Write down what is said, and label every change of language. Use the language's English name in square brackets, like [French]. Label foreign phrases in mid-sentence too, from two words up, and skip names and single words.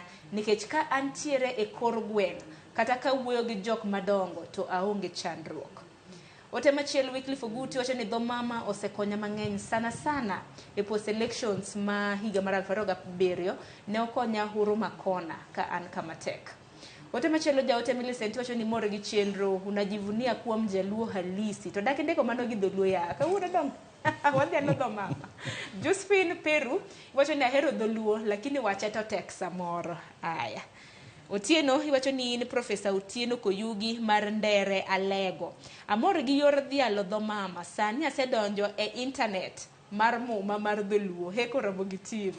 [Luo (Kenya and Tanzania)] Nikech ka antiere e kor gweng', kata ka wuoyo gi jok madongo, to aonge chandruok. Ote machiel Wycliffe Oguti wacho ni dho mama osekonya mang'eny [Swahili] sana sana [Luo (Kenya and Tanzania)] e [English] post elections [Luo (Kenya and Tanzania)] ma higa mar 2007 ne okonya huru makona ka an kama tek. Ote machielo jaote Millicent wacho ni moro gi chenro, [Swahili] unajivunia kuwa mjaluo halisi, [Luo (Kenya and Tanzania)] to dak ndiko mano gi dholuo ya kawuono dong. Wadhialo dho mama. Josephine Peru wacho ni ahero dholuo lakini wacha to tek samoro. Aya. Otieno iwacho ni in Profesa Otieno Koyugi mar Ndere Alego. Amor gi yor dhialo dho mama, sani asedonjo e internet mar muma mar dholuo, heko Ramogi TV.